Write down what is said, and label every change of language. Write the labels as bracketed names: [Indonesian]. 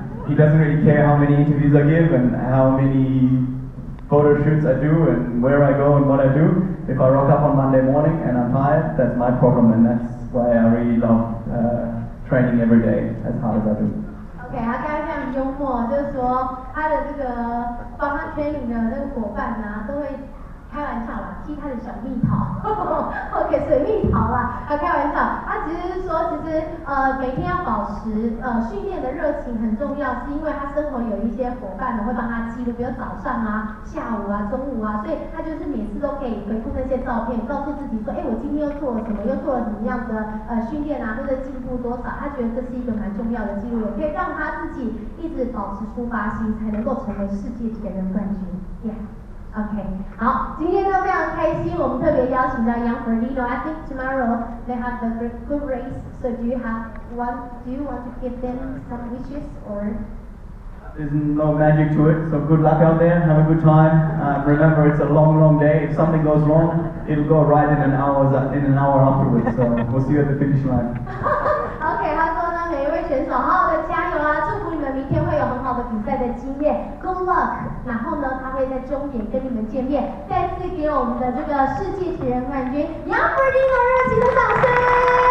[English] He doesn't really care how many interviews I give and how many photo shoots I do and where I go and what I do. If I rock up on Monday morning and I'm tired, that's my problem, and that's why I really love training every day as hard as I do. [Chinese] OK， 他刚才非常幽默，就是说他的这个帮他 training 的那个伙伴呢，都会开玩笑啦，踢他的小蜜桃，OK， 水蜜桃啦，开玩笑。他其实是说，其实每天要保持训练的热情很重要，是因为他生活有一些伙伴呢会帮他记录，比如早上啊、下午啊、中午啊，所以他就是每次都可以回顾那些照片，告诉自己说，哎，我今天又做了什么，又做了怎么样的训练啊，或者进步多少，他觉得这是一个蛮重要的记录，也可以让他自己一直保持出发心，才能够成为世界铁人冠军。Yeah. OK， 好，今天都非常开心，我们特别邀请到 Young Frodeno. [English] I think tomorrow they have the good race. So do you want to give them some wishes or? There's no magic to it, so good luck out there, have a good time. Remember, it's a long, long day. If something goes wrong, it'll go right in an hour afterwards. So we'll see you at the finish line. [Chinese] OK， 他说呢，每一位选手好好的加油啊，祝福你们明天会有很好的比赛的经验 ， [English] Good luck。 [Chinese] 然后呢，他会在终点跟你们见面。再次给我们的这个世界铁人冠军杨Frodeno热情的掌声。